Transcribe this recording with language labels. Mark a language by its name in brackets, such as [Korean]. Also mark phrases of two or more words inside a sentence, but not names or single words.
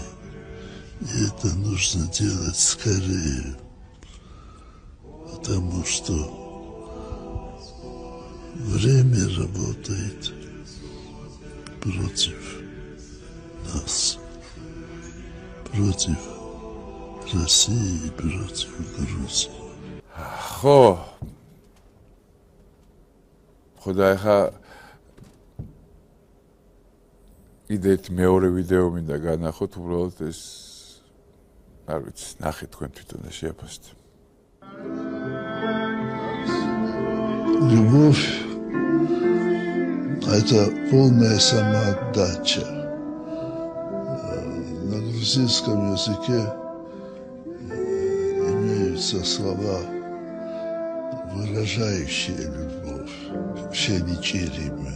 [Russian] И это нужно делать скорее, потому что время работает против нас, против России и против Грузии. [Georgian] ხოდა ეხა კიდე ერთი მეორე ვიდეო მინდა განახოთ, უბრალოდ ეს არ ვიცი, ნახეთ თქვენ თვითონ და შეაფასეთ. [Russian] Любовь – это полная самоотдача. На грузинском языке имеются слова, выражающие любовь, щеничеримая.